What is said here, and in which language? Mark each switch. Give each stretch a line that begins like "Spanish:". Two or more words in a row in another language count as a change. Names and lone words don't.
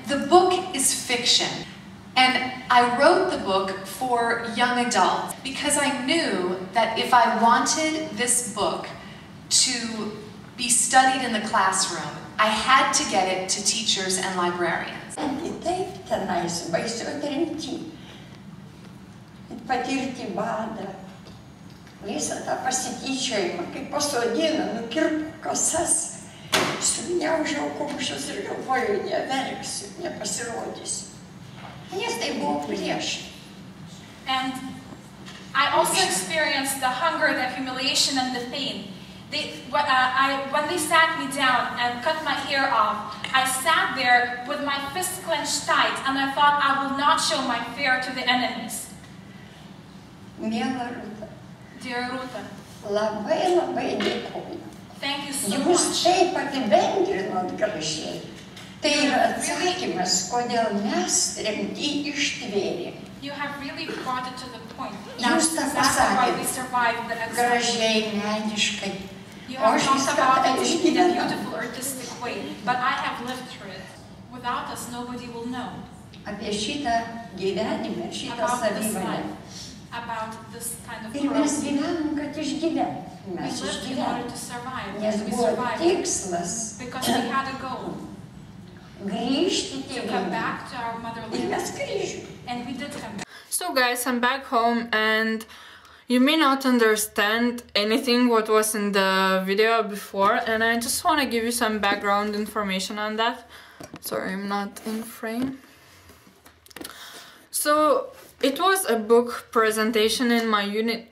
English: The book is fiction, and I wrote the book for young adults because I knew that if I wanted this book to be studied in the classroom, I had to get it to teachers and librarians.
Lithuanian: Taip, tenais baisiau tremty, patirti badą, visą tą pasityčiojimą, kai pasodino, nukirpo kasas, sugniaužiau kumščius ir galvoju, neverksiu, nepasirodysiu. Nes tai buvo prieš.
English: And I also experienced the hunger, the humiliation, and the pain. When they sat me down and cut my hair off, I sat there with my fists clenched tight, and I thought I will not show my fear to the enemies.
Lithuanian: Miela Rūta,
English: Dear Ruta,
Lithuanian: labai labai dėkoju.
English: thank you so
Lithuanian: Jūs
English: much.
Lithuanian: taip apibendrinot gražiai. Tai yra atsakymas, kodėl mes tremty ištvėrėm.
English: You have really brought it to the point.
Lithuanian: Jūs tą
English: That's why we
Lithuanian: pasakėt
English: survived the exile.
Lithuanian: gražiai, meniškai.
English: You
Lithuanian: O
English: have
Lithuanian: aš
English: talked
Lithuanian: viską
English: about
Lithuanian: tą
English: it in a
Lithuanian: išgyvenau.
English: beautiful, artistic way, but I have lived through it. Without us, nobody will know
Lithuanian: Apie šitą gyvenimą, šitą
English: about this
Lithuanian: savivalę.
English: life, about this kind of
Lithuanian: Ir mes
English: growth.
Lithuanian: gyvenam, kad išgyvenam.
English: We
Lithuanian: Mes
English: lived in order
Lithuanian: išgyvenam.
English: to survive.
Lithuanian: Nes
English: We
Lithuanian: buvo
English: survived
Lithuanian: tikslas
English: because we had a goal
Lithuanian: grįžti
English: to come
Lithuanian: tėvynę.
English: back to our
Lithuanian: Ir
English: motherland,
Lithuanian: mes grįžom.
English: and we did come back. So guys, I'm back home, and you may not understand anything what was in the video before, and I just want to give you some background information on that. Sorry, I'm not in frame. So it was a book presentation in my unit.